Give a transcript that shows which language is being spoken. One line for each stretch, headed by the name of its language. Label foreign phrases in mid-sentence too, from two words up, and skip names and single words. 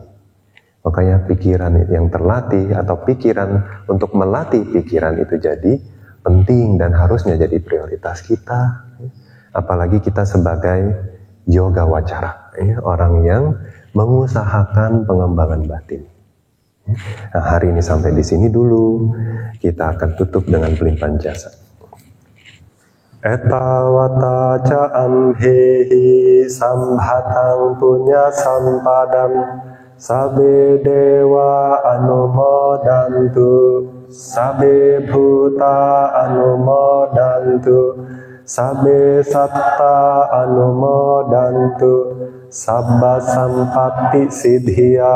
Indonesian: Makanya pikiran yang terlatih atau pikiran untuk melatih pikiran itu jadi penting dan harusnya jadi prioritas kita. Apalagi kita sebagai
Pali: yoga wacara,
Indonesian: ya, orang yang mengusahakan pengembangan batin. Nah, hari ini sampai di sini dulu. Kita akan tutup dengan pelimpahan jasa.
Pali: Etawata ca amhehi sambhatang punya sampadam sabe dewa anumodantu sabe bhuta anumodantu sabe satta anumodantu sabba sampatti siddhya